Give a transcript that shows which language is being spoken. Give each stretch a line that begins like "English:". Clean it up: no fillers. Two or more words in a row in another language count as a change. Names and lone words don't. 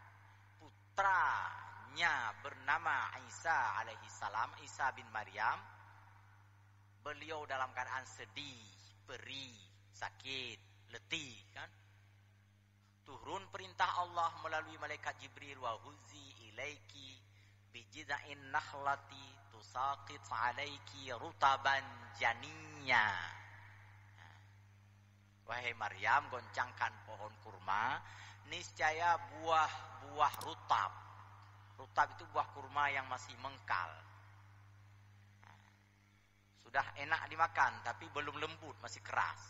Indonesian: putranya bernama Isa
Arabic: عليه السلام,
Indonesian: Isa bin Maryam, beliau dalam keadaan sedih, perih, sakit, letih kan, turun perintah Allah melalui malaikat Jibril,
Arabic: وَهُزِّي إِلَيْكِ بِجِذْعِ النَّخْلَةِ تُسَاقِطْ عَلَيْكِ رُطَبًا
Indonesian: janinya. Wahai Maryam, goncangkan pohon kurma, niscaya buah-buah rutab. Rutab itu buah kurma yang masih mengkal. Sudah enak dimakan tapi belum lembut, masih keras.